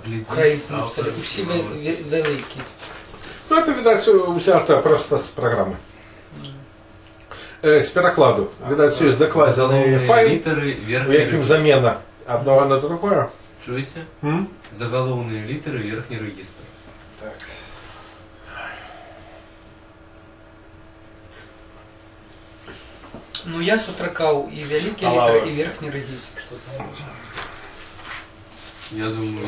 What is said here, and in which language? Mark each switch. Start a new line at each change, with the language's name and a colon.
Belarusian: Украінцы напісалі, усі вялікі. Ну, это, відаць, уся та проста з праграмы. З перакладу. Відаць, ёсць дакладзены файл, у якім замена аднаго на другое. Чуеце? Mm?
Russian: Заголовные литеры, верхний регистр. Так. Ну, я сустракал и великий литер, и верхний регистр. Я думаю,